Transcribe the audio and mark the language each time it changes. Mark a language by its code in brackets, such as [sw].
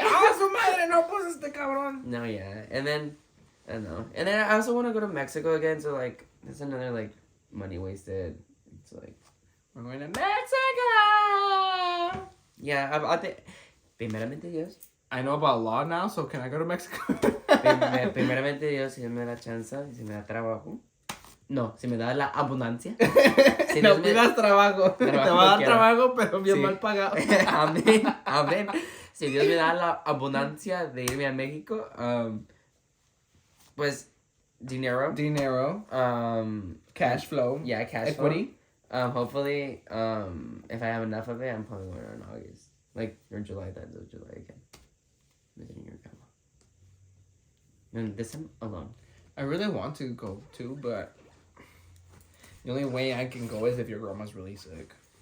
[es] Ah, su madre, no pues este cabrón." [en] No, yeah, and then I don't know, and then I also want to go to Mexico again. So like, that's another like money wasted. It's like we're going to Mexico. Yeah, I think. [es] Primeramente Dios. [en] I know about law now, so can I go to Mexico? [es] Primeramente Dios, si me da chance, si me da trabajo. No, si me da la abundancia. Si no pidas trabajo. Te va a dar trabajo, pero bien mal pagado. Amén. Si Dios me da la abundancia de irme a México, pues dinero. [en] Cash flow. Yeah, cash equity. Flow. Hopefully, if I have enough of it, I'm probably going in August. Like, or July, the end of July again. Visiting your grandma. And this time, alone. I really want to go too, but the only way I can go is if your grandma's really sick.